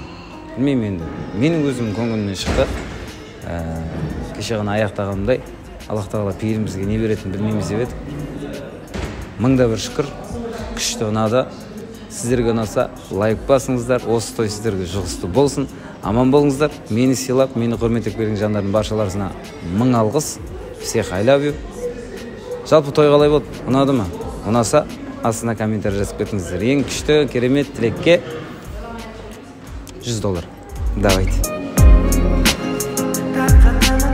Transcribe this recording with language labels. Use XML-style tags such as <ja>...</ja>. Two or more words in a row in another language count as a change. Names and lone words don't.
<kk>Білмеймін енді, менің өзім көңілімнен шықты. Кеше ғана аяқтағанымдай, Аллах тағала пейілімізге не беретінін білмейміз деп еді. Мыңда бір шүкір, күшті ұнады. Сіздерге ұнаса, лайк басыңыздар, осы той сіздерге жұғысты болсын. Аман болыңыздар, мені сыйлап, мені құрметтеп берген жандардың баршаларына мың алғыс.</kk> <en>Всех I love you.</en> <kk>Жалпы той қалай болды? Ұнады ма? Ұнаса, астына комментарий жазып кетіңіздер. Ең күшті, керемет тілекке $100. Давайте.</kk>